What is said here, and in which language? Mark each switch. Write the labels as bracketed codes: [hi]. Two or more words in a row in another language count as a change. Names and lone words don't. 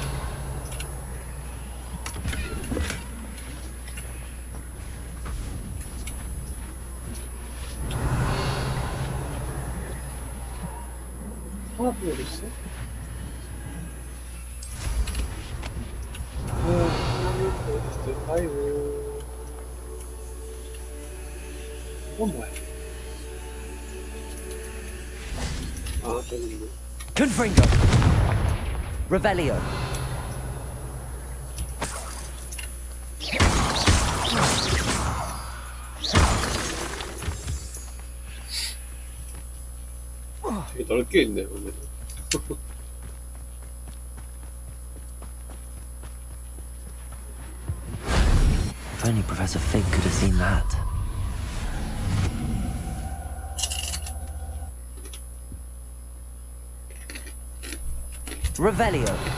[ko] 하나도 어딨어? 하나도 어딨을까요? 이건 뭐야? 아, 저기 있네. [la] Confringo. Revelio. [ko] 되게 넓게 있네, 오늘. [en] If only Professor Fig could have seen that. [la] Revelio.